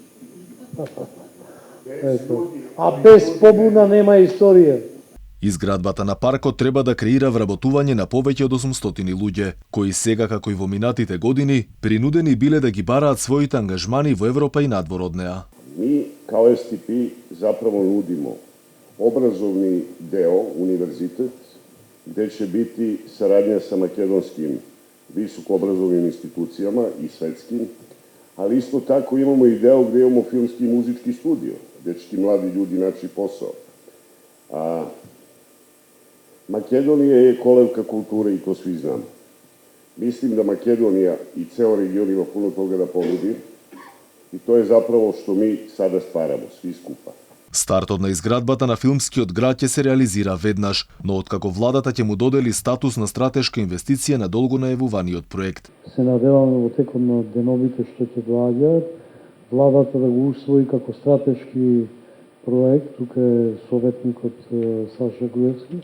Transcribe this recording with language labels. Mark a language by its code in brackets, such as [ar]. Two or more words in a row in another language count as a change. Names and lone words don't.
[mk] А без побуна нема историја. Изградбата на паркот треба да креира вработување на повеќе од 800 луѓе, кои сега, како и во минатите години, принудени биле да ги бараат своите ангажмани во Европа и надвор од неа. [sr] Mi kao STP zapravo nudimo obrazovni deo, univerzitet, gde će biti saradnja sa makedonskim visokoobrazovnim institucijama i svetskim, ali isto tako imamo i deo gde imamo filmski i muzički studio, gde će ti mladi ljudi naći posao. Makedonija je kolevka kulture i to svi znamo. Mislim da Makedonija i ceo region ima puno toga da ponudi i to je zapravo što mi sada stvaramo, svi skupa. [mk] Стартот на изградбата на филмскиот град ќе се реализира веднаш, но откако владата ќе му додели статус на стратешка инвестиција на долго најавуваниот проект. Се надеваме во текот на деновите што ќе доаѓаат, владата да го усвои како стратешки проект, тука е советникот Саша Груевски.